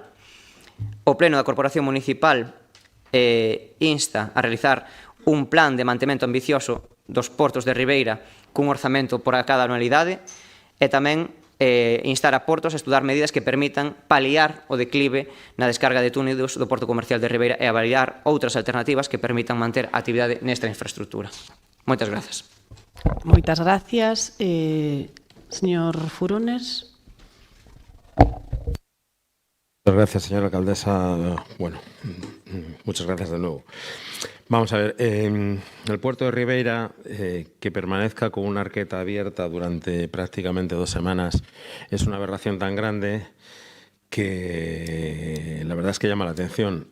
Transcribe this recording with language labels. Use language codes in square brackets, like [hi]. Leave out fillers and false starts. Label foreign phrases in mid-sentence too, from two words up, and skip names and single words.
[gl] O Pleno da Corporación Municipal insta a realizar un plan de mantemento ambicioso dos portos de Ribeira cun orzamento por a cada anualidade e tamén instar a Portos a estudar medidas que permitan paliar o declive na descarga de túnidos do Porto Comercial de Ribeira e avaliar outras alternativas que permitan manter a actividade nesta infraestructura. Moitas grazas. Moitas gracias. Señor Furones. [es] Muchas gracias, señora alcaldesa. Bueno, muchas gracias de nuevo. Vamos a ver, el puerto de Ribeira, que permanezca con una arqueta abierta durante prácticamente 2 semanas, es una aberración tan grande que la verdad es que llama la atención.